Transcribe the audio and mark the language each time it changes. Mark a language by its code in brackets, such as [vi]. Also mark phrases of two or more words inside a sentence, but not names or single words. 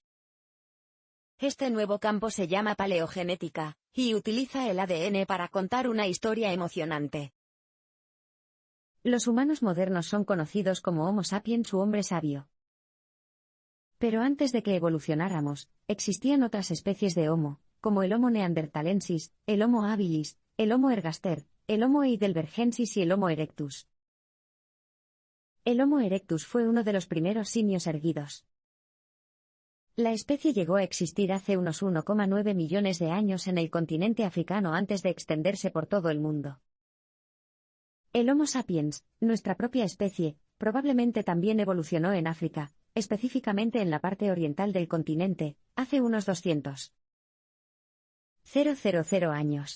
[es] Este nuevo campo se llama paleogenética, y utiliza el ADN para contar una historia emocionante. Los humanos modernos son conocidos como Homo sapiens u hombre sabio. Pero antes de que evolucionáramos, existían otras especies de Homo, como el Homo neanderthalensis, el Homo habilis, el Homo ergaster, el Homo heidelbergensis y el Homo erectus. El Homo erectus fue uno de los primeros simios erguidos. La especie llegó a existir hace unos 1,9 millones de años en el continente africano antes de extenderse por todo el mundo. El Homo sapiens, nuestra propia especie, probablemente también evolucionó en África, específicamente en la parte oriental del continente, hace unos 200.000 años.